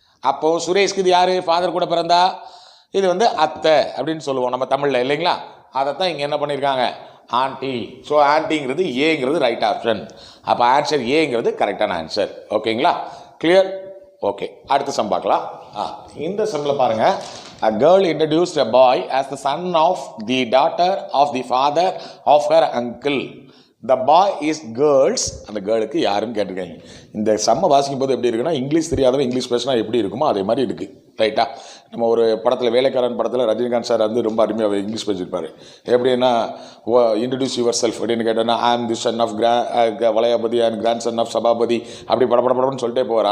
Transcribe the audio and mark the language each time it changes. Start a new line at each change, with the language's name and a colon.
Tamil: அப்போது சுரேஷ்க்கு இது யார், ஃபாதர் கூட பிறந்தா இது வந்து அத்தை அப்படின்னு சொல்லுவோம் நம்ம தமிழில் இல்லைங்களா? அதைத்தான் இங்கே என்ன பண்ணியிருக்காங்க, ஆண்டி. ஸோ ஆண்டிங்கிறது ஏங்கிறது ரைட் ஆப்ஷன். அப்போ ஆன்சர் ஏங்கிறது கரெக்டான ஆன்சர். ஓகேங்களா? கிளியர்? ஓகே. அடுத்த சம் பார்க்கலாம். இந்த சம்மில் பாருங்கள்.
English: A girl introduced a boy as the son of the daughter of the father of her uncle. The boy is girls.
Tamil: அந்த கேர்ளுக்கு யாருன்னு கேட்டிருக்காங்க. இந்த சம்மை வாசிக்கும் போது எப்படி இருக்குன்னா, இங்கிலீஷ் தெரியாதவங்க இங்கிலீஷ் பேசினா எப்படி இருக்குமோ அதே மாதிரி இருக்குது. ரைட்டா? நம்ம ஒரு படத்தில் வேலைக்காரன் படத்தில் ரஜினிகாந்த் சார் வந்து ரொம்ப அருமையாக இங்கிலீஷ் பேசியிருப்பார். எப்படின்னா
English: introduce yourself
Tamil: அப்படின்னு கேட்டோன்னா
English: I am the son of Valayapathi and grandson of Sabapathi
Tamil: அப்படி படப்படப்படன்னு சொல்லிட்டே போவார்.